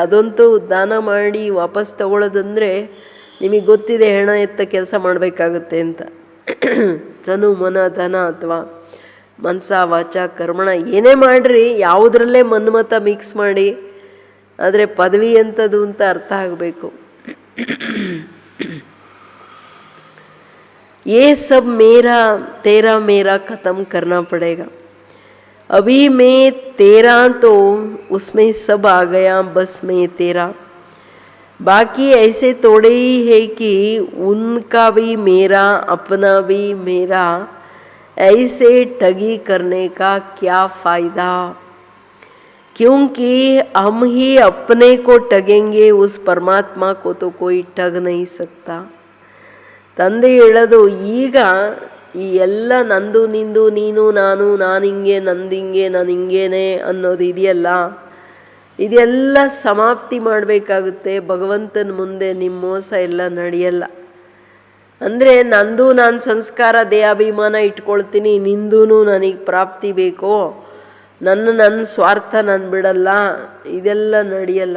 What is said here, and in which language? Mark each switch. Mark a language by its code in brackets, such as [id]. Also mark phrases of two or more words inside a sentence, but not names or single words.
[kn] ಅದಂತೂ ದಾನ ಮಾಡಿ ವಾಪಸ್ ತಗೊಳ್ಳೋದಂದರೆ ನಿಮಗೆ ಗೊತ್ತಿದೆ, ಹೆಣ ಎತ್ತ ಕೆಲಸ ಮಾಡಬೇಕಾಗುತ್ತೆ ಅಂತ. ತನು ಮನ ಧನ ಅಥವಾ ಮನಸ ವಾಚ ಕರ್ಮಣ ಏನೇ ಮಾಡಿರಿ, ಯಾವುದರಲ್ಲೇ ಮನ್ಮತ ಮಿಕ್ಸ್ ಮಾಡಿ, ಆದರೆ ಪದವಿ ಎಂಥದ್ದು ಅಂತ ಅರ್ಥ ಆಗಬೇಕು. [hi] ये सब मेरा तेरा मेरा ख़त्म करना पड़ेगा. अभी मैं तेरा तो उसमें सब आ गया, बस मैं तेरा. बाकी ऐसे थोड़े ही है कि उनका भी मेरा अपना भी मेरा, ऐसे ठगी करने का क्या फ़ायदा, क्योंकि हम ही अपने को ठगेंगे, उस परमात्मा को तो कोई ठग नहीं सकता. [kn] ತಂದೆ ಹೇಳೋದು, ಈಗ ಈ ಎಲ್ಲ ನಂದು ನಿಂದು ನೀನು ನಾನು ಹಿಂಗೆ ನಂದಿಂಗೆ ನಾನು ಹಿಂಗೇನೆ ಅನ್ನೋದು ಇದೆಯಲ್ಲ, ಇದೆಲ್ಲ ಸಮಾಪ್ತಿ ಮಾಡಬೇಕಾಗುತ್ತೆ. ಭಗವಂತನ ಮುಂದೆ ನಿಮ್ಮ ಮೋಸ ಎಲ್ಲ ನಡೆಯಲ್ಲ. ಅಂದರೆ ನಂದು ನಾನು ಸಂಸ್ಕಾರ ದೇಹಾಭಿಮಾನ ಇಟ್ಕೊಳ್ತೀನಿ, ನಿಂದೂ ನನಗೆ ಪ್ರಾಪ್ತಿ ಬೇಕೋ, ನನ್ನ ಸ್ವಾರ್ಥ ನಾನು ಬಿಡಲ್ಲ, ಇದೆಲ್ಲ ನಡೆಯಲ್ಲ.